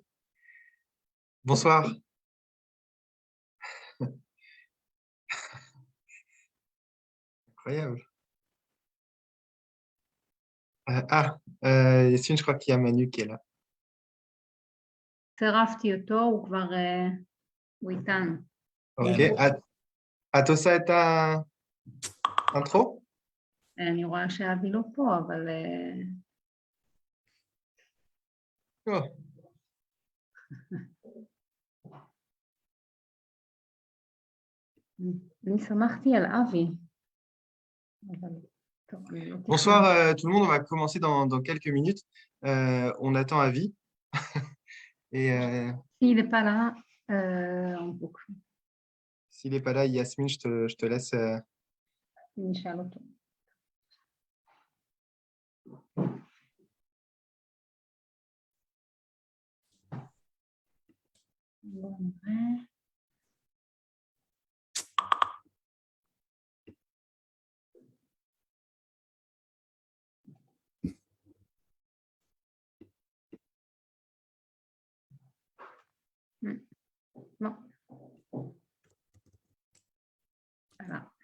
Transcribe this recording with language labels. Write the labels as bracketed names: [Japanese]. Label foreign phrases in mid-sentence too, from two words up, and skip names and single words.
[French] Bonsoir. Incroyable. Yacine, je crois qu'il y a Manu qui est là. [Hebrew] צירפתי אותו, הוא איתנו. Ok. את עושה את האינטרו? אני רואה שאבי לא פה, אבל... Oh. אני שמחתי על אבי. [French] Bonsoir tout le monde, on va commencer dans quelques minutes. On attend Avi. Et s'il n'est pas là, on boucle. s'il n'est pas là, Yasmine, je te laisse. [Hebrew] נשאל אותו. בואו נראה. [French] Non. Voilà.